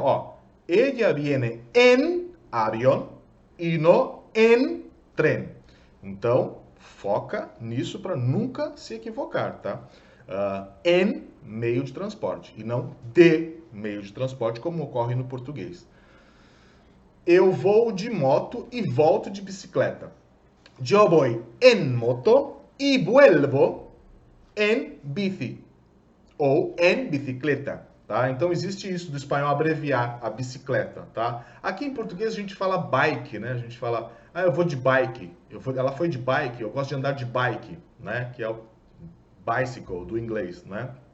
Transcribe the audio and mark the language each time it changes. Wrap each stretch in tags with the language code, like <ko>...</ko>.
<es>Ó, ella viene en avión</es> <pt>e não em trem. Então, foca nisso para nunca se equivocar, tá? En meio de transporte e não de meio de transporte, como ocorre no português. Eu vou de moto e volto de bicicleta.</pt> <es>Yo voy en moto y vuelvo en bici.</es> <pt>Ou en bicicleta, tá? Então existe isso do espanhol abreviar a bicicleta, tá? Aqui em português a gente fala bike, né? A gente fala, eu vou de bike. Ela foi de bike, eu gosto de andar de bike, né? Que é o bicycle do inglês, né?</pt>